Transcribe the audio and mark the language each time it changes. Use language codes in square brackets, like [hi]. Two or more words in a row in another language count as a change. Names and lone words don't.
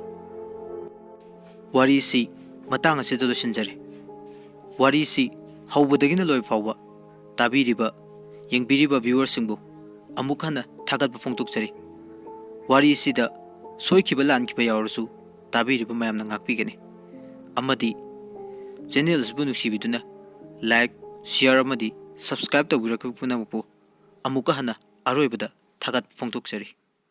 [mni] वारीसी मतांग असिदा लोइसिनजरे। वारीसी हौबदगिना लोइ फाउबा ताबीरिबा येंगबिरिबा व्यूअर्सिंगबु अमुक हन्ना थागतबा फोंदोकजरी। वारीसीदा सोइखिबा लानखिबा यावरसु ताबीरिबा मयामना ngakpigani amadi channel asbu nuksibiduna [en] like share [mni] amadi subscribe tawbirakpu punamupu amuka hana aroibada thagat phongtokjari।